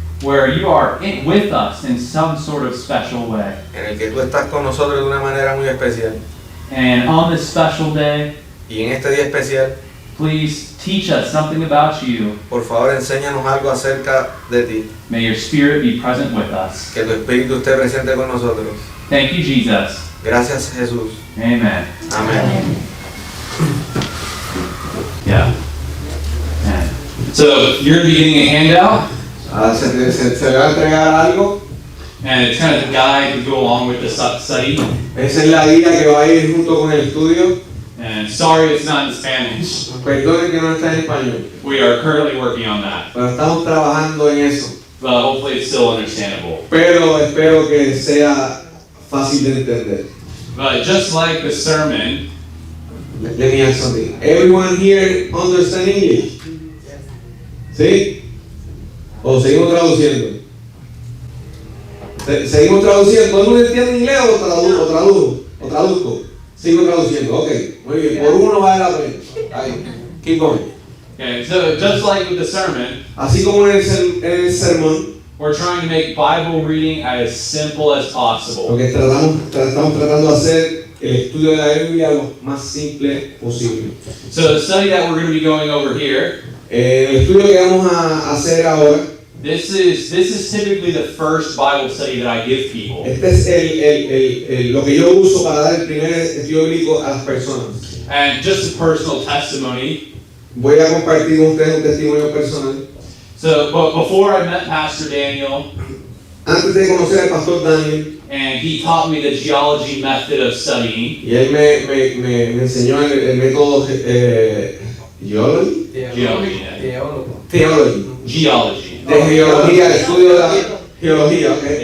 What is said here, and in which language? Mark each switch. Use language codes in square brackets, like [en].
[en] where you are with us in some sort of special way. [es] en el que tú estás con nosotros de una manera muy especial. [en] And on this special day, [es] Y en este día especial, [en] please teach us something about you. [es] por favor, enséñanos algo acerca de ti. [en] May your Spirit be present with us. [es] Que tu Espíritu esté presente con nosotros. [en] Thank you, Jesus. [es] Gracias, Jesús. [en] Amen. [es] Amén. [en] Yeah. And so you're going to be getting a handout, [es] Se le va a entregar algo. [en] and it's kind of the guide to go along with the study. [es] Esa es la guía que va a ir junto con el estudio. [en] And sorry it's not in Spanish. [es] Perdone que no está en español, [en] We are currently working on that, [es] pero estamos trabajando en eso. [en] but hopefully it's still understandable. [es] Pero espero que sea fácil de entender. [en] But just like the sermon, Let me ask something. Everyone here understand English? [es] ¿Sí? ¿O seguimos traduciendo? ¿Seguimos traduciendo? ¿Todo el mundo entiende inglés o traduzco? Sigo traduciendo, ok. Muy bien, por uno vale la pena. [en] Ahí, keep going. okay, so just like with the sermon, [es] Así como en el sermón, [en] we're trying to make Bible reading as simple as possible. [es] lo que estamos tratando de hacer el estudio de la Biblia lo más simple posible. [en] So the study that we're going to be going over here, [es] El estudio que vamos a hacer ahora, [en] this is typically the first Bible study that I give people. [es] este es lo que yo uso para dar el primer estudio bíblico a las personas. [en] And just a personal testimony. [es] Voy a compartir con ustedes un testimonio personal. [en] So, but before I met Pastor Daniel, [es] Antes de conocer al pastor Daniel, [en] and he taught me the geology method of studying. [es] y él me enseñó el método geology, [en] Geology. theology, Geology. [es] de geología, el estudio de la geología, okay.